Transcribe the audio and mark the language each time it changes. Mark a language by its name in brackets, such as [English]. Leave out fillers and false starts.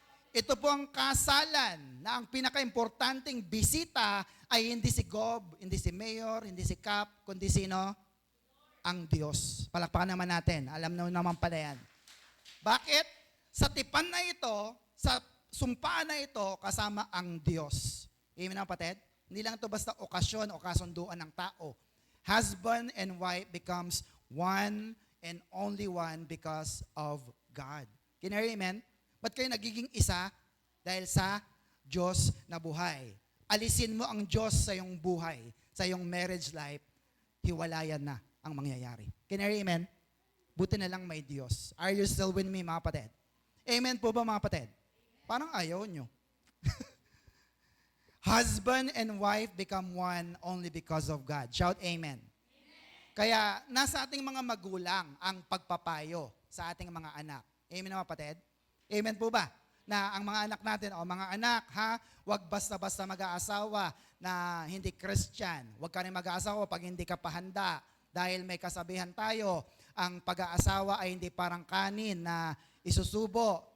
[Filipino] Ito po ang kasalan na ang pinaka-importanting bisita ay hindi si Gob, hindi si Mayor, hindi si Cap, kundi sino? Ang Diyos. Palakpakan naman natin. Alam naman pala yan. Bakit? Sa tipan na ito, sa sumpaan na ito, kasama ang Diyos. Amen na kapatid? Hindi lang ito basta okasyon o kasunduan ng tao. [English] Husband and wife becomes one and only one because of God. Can you hear amen? [Filipino] Ba't kayo nagiging isa? Dahil sa Diyos na buhay. Alisin mo ang Diyos sa iyong buhay, sa iyong marriage life, hiwalayan na ang mangyayari. [English] Can you hear amen? [Filipino] Buti na lang may Diyos. [English] Are you still with me, [Filipino] mga kapatid? Amen po ba, mga kapatid? Parang ayaw nyo. [English] Husband and wife become one only because of God. Shout amen. [Filipino] Kaya nasa ating mga magulang ang pagpapayo sa ating mga anak. Amen, mga kapatid? Amen po ba? Na ang mga anak natin, mga anak, huwag basta-basta mag-aasawa na hindi Christian. Huwag ka rin mag-aasawa pag hindi ka pahanda. Dahil may kasabihan tayo, ang pag-aasawa ay hindi parang kanin na isusubo.